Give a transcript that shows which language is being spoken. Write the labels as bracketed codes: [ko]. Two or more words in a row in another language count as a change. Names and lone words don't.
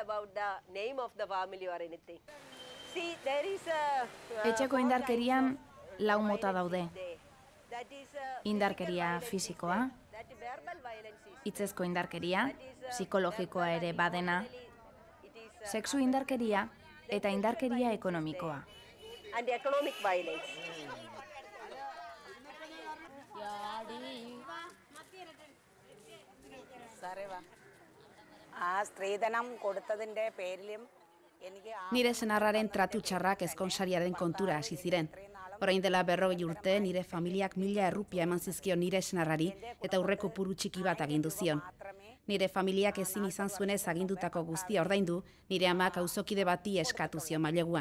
[eu] Etxeko indarkerian lau mota daude. Indarkeria fisikoa, hitzezko indarkeria, psikologikoa ere badena, sexu indarkeria eta indarkeria ekonomikoa. [ml] സ്ത്രീധനം കൊടുത്തതിന്റെ പേരിലും [eu] Nire senarraren tratu txarrak ezkonsariaren kontura hasi ziren. Orain dela 40 urte nire familiak 1000 errupia eman zizkion nire senarrari eta aurreko puru txiki bat agindu zion. Nire familiak ezin izan zuenez agindutako guztia ordaindu, nire amak auzokide bati eskatu zion maileguan.